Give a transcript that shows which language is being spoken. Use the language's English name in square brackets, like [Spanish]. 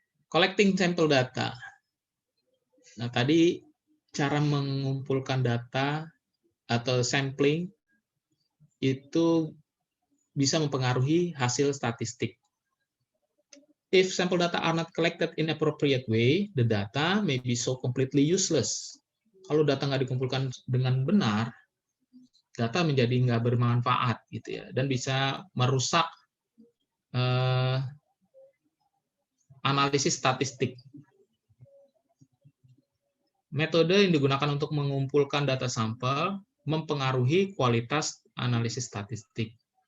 [English] Collecting sample data. [Indonesian] Nah, tadi cara mengumpulkan data atau sampling itu bisa mempengaruhi hasil statistik. [English] If sample data are not collected in appropriate way, the data may be so completely useless. [Indonesian] Kalau data nggak dikumpulkan dengan benar, data menjadi nggak bermanfaat gitu ya, dan bisa merusak analisis statistik. Metode yang digunakan untuk mengumpulkan data sampel mempengaruhi kualitas analisis statistik.